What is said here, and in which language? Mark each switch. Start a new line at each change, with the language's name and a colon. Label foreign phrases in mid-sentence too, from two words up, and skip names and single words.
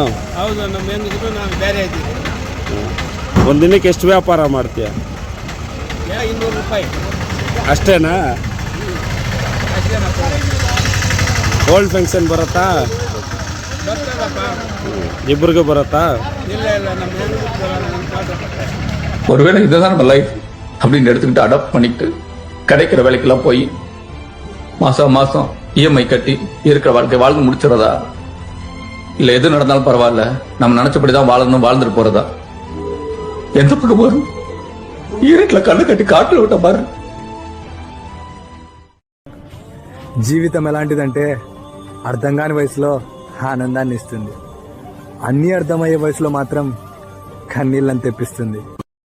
Kannada: ಹೌದು, ನಮ್ಮ ಹೆಂಗಿದ್ರು ನಾವು ಬೇರೆ ಇದ್ದೀವಿ. ಒಂದು ದಿನಕ್ಕೆ ಎಷ್ಟು ವ್ಯಾಪಾರ ಮಾಡ್ತೀಯ? 200 ರೂಪಾಯಿ ಅಷ್ಟೇನಾ?
English: old function
Kannada: ಬರುತ್ತಾ? ಇಬ್ಬರಿಗೂ ಬರುತ್ತಾ?
Tamil: ஒருவேளை இதுதான் நம்ம லைஃப் அப்படின்னு எடுத்துக்கிட்டு அடாப்ட் பண்ணிக்கிட்டு கிடைக்கிற வேலைக்கெல்லாம் போய் மாசம் மாசம் இஎம்ஐ கட்டி இருக்கிற வாழ்க்கை வாழ்ந்து முடிச்சிடறதா, இல்ல எது நடந்தாலும் பரவாயில்ல நம்ம நினைச்சபடிதான் வாழணும் வாழ்ந்துட்டு போறதா? எந்த பக்கம் வரும்? ஈரட்ல கண்ணு கட்டி காட்டுல விட்ட பாரு.
Telugu: జీవితం ఎలాంటిదంటే అర్థం కాని వయసులో ఆనందాన్ని ఇస్తుంది, అన్నీ అర్థమయ్యే వయసులో మాత్రం కన్నీళ్ళని తెప్పిస్తుంది.